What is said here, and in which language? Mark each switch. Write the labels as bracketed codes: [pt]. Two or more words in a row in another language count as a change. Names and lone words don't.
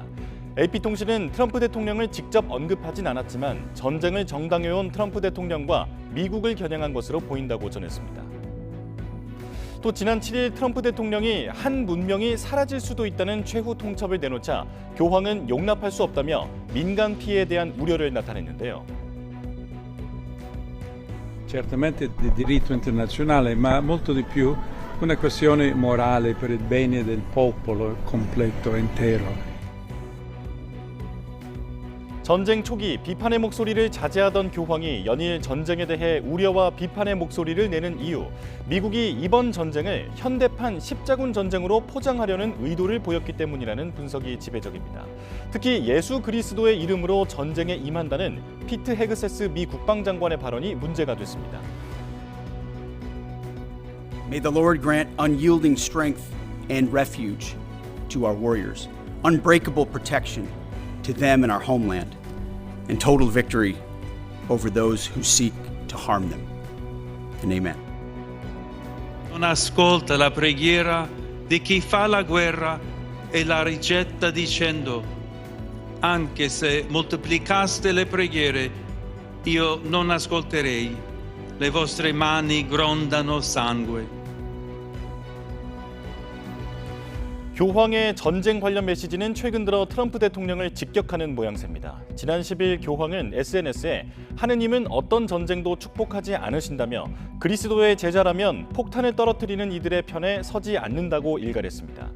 [ko] AP통신은 트럼프 대통령을 직접 언급하진 않았지만 전쟁을 정당해온 트럼프 대통령과 미국을 겨냥한 것으로 보인다고 전했습니다. 또 지난 7일 트럼프 대통령이 한 문명이 사라질 수도 있다는 최후 통첩을 내놓자 교황은 용납할 수 없다며 민간 피해에 대한 우려를 나타냈는데요. [it] Certamente di diritto internazionale, ma molto di più una questione morale per il bene del popolo completo, intero. [ko] 전쟁 초기 비판의 목소리를 자제하던 교황이 연일 전쟁에 대해 우려와 비판의 목소리를 내는 이유, 미국이 이번 전쟁을 현대판 십자군 전쟁으로 포장하려는 의도를 보였기 때문이라는 분석이 지배적입니다. 특히 예수 그리스도의 이름으로 전쟁에 임한다는 피트 헤그세스 미 국방장관의 발언이 문제가 됐습니다. [en] May the Lord grant unyielding strength and refuge to our warriors, unbreakable protection to them and our homeland, and total victory over those who seek to harm them. And amen. [it] Non ascolta la preghiera di chi fa la guerra e la rigetta dicendo: anche se moltiplicaste le preghiere, io non ascolterei. Le vostre mani grondano sangue. [ko] 교황의 전쟁 관련 메시지는 최근 들어 트럼프 대통령을 직격하는 모양새입니다. 지난 10일 교황은 SNS에 하느님은 어떤 전쟁도 축복하지 않으신다며 그리스도의 제자라면 폭탄을 떨어뜨리는 이들의 편에 서지 않는다고 일갈했습니다.